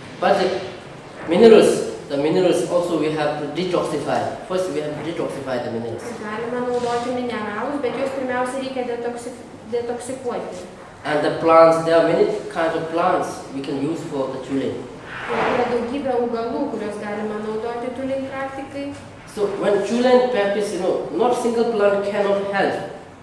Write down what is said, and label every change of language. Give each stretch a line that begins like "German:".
English: But the minerals also we have to detoxify. First we have to detoxify the minerals.
Lithuanian: Galima naudoti mineralus, bet juos pirmiausia reikia detoksikuoti.
English: And the plants, there are many kinds of plants we can use for the chulin.
Lithuanian: Yra daugybė augalų, kuriuos galima naudoti chulin praktikai.
English: So when chulin practice, not single plant cannot help.